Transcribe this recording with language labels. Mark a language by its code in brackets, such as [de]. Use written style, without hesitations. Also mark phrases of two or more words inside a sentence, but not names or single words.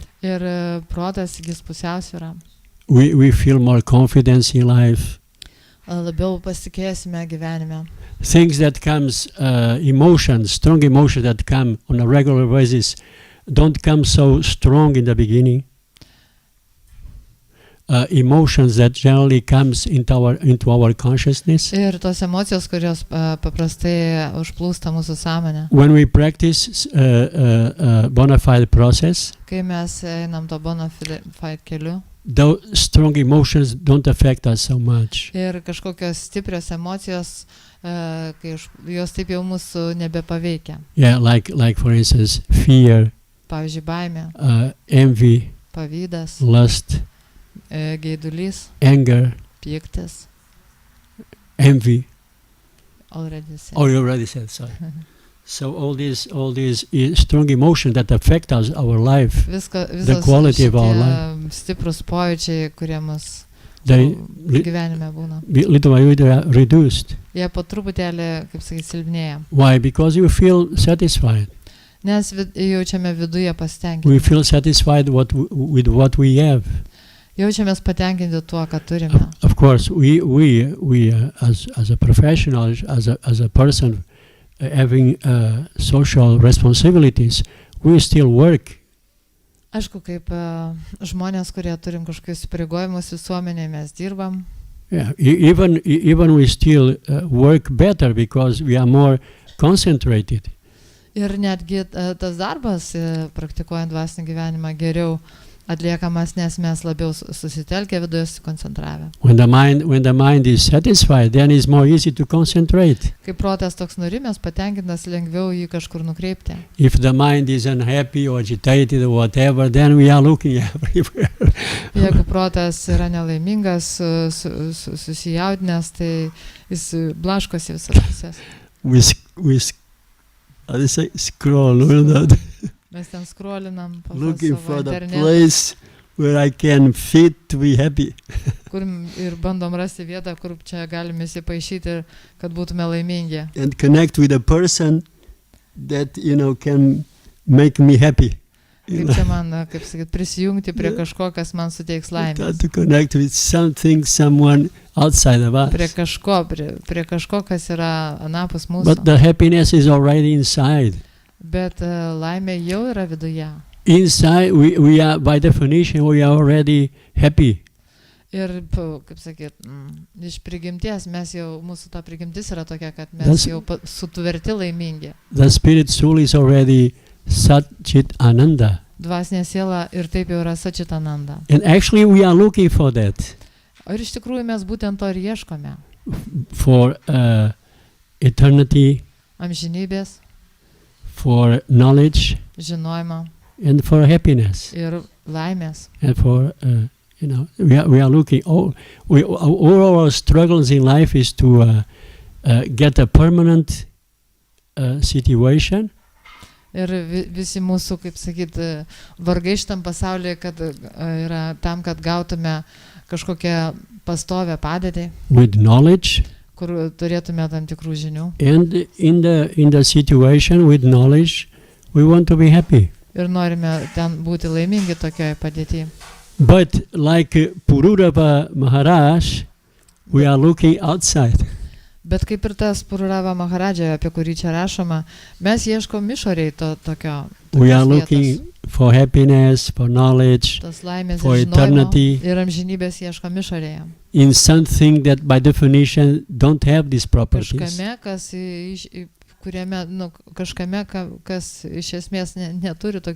[lt] ir protas įgis pusiausvyrą. [en] We feel more confidence in life. [lt] Labiau pasitikėsime gyvenime. [en] Things that comes, emotions, strong emotions that come on a regular basis, don't come so strong in the beginning. Emotions that generally comes into our consciousness. [lt] Ir tos emocijos, kurios paprastai užplūsta mūsų sąmonę. [en] When we practice bona fide process, [lt] Kai mes einam to [la] bona fide [lt] keliu [en] those strong emotions don't affect us so much. [lt] ir kažkokios stiprios emocijos, kai jos taip jau mūsų nebepaveikia. [en] Yeah, like for instance, fear, [lt] Pavyzdžiui, baimė, [en] envy, [lt] pavydas, [en] lust, [lt] geidulys, [en] anger, [lt] pyktis. [en] envy. Already said. Oh, you already said, sorry. So all these strong emotions that affect us, our life, [lt] Visos [en] quality of our [lt] šitie stiprus pojūčiai, kurie mus [en] they [lt] gyvenime būna. [en] little by little are reduced. [lt] Jie po truputėlį, kaip sakyti, silpnėja. [en] Why? Because you feel satisfied. [lt] Nes jaučiame viduje [en] We [lt] pasitenkinimą. [en] feel satisfied with what we have. [lt] Jaučiamės patenkinti tuo, ką turime. [en] Of course, we as a professional, as a person having social responsibilities, we still work. [lt] Aišku, kaip žmonės, kurie turim kažkokius įpareigojimus visuomenėje, mes dirbam. [en] Yeah, even we still work better because we are more concentrated. [lt] Ir netgi tas darbas, praktikuojant dvasinį gyvenimą, geriau atliekamas, nes mes labiau susitelkę viduje, susikoncentravę. [en] When the mind is satisfied, then it's more easy to concentrate. [lt] Kai protas toks nurimęs, patenkintas, lengviau jį kažkur nukreipti. [en] If the mind is unhappy or agitated or whatever, then we are looking everywhere. [lt] Jeigu protas yra nelaimingas, susijaudinęs, tai jis blaškosi visas pusės. [en] We how do you say, scroll, [lt] Mes ten skrolinam po [en] looking [lt] savo [en] for the [lt] internetą, [en] place where I can fit to be happy. [lt] kur ir bandom rasti vietą, kur čia galime įsipaišyti, kad būtume laimingi. [en] And connect with a person that, can make me happy. [lt] Kaip čia man, kaip sakyt, prisijungti prie kažko, kas man suteiks laimės. [en] To connect with someone outside of us. [lt] Prie kažko, kas yra anapus mūsų. [en] But the happiness is already inside. [lt] Bet laimė jau yra viduje. [en] Inside, we are, by definition, we are already happy. [lt] Ir, kaip sakyt, iš prigimties mūsų ta prigimtis yra tokia, kad mes jau sutverti laimingi. [en] The spirit soul is already [sa] Satchit Ananda. [lt] Dvasinė siela ir taip jau yra [sa] Satchit Ananda. [en] And actually we are looking for that. [lt] Ir iš tikrųjų mes būtent to ir ieškome. [en] For eternity, [lt] Amžinybės, [en] for knowledge, [lt] žinojimo [en] and for happiness. [lt] ir laimės. [en] And for, we are looking, all our struggles in life is to get a permanent situation. [lt] Ir visi mūsų, kaip sakyt, vargai šitam pasaulyje, kad yra tam, kad gautume kažkokią pastovę padėtį, [en] with knowledge, [lt] kur turėtume tam tikrų žinių. [en] and in the situation with knowledge, we want to be happy. [lt] Ir norime ten būti laimingi tokioje padėtyje. [en] But like Pururava Maharaj, we are looking outside. [lt] Bet kaip ir tas Pururava Maharadža, apie kurį čia rašoma, mes ieškom išoriai tokio. [en] We are looking for happiness, for knowledge, [lt] tos laimės [en] for [lt] ir žinojimo [en] eternity. [lt] ir amžinybės ieškom išorėje. [en] In something that by definition don't have these properties. [lt] Kažkame, kas iš esmės neturi tokių dalykų.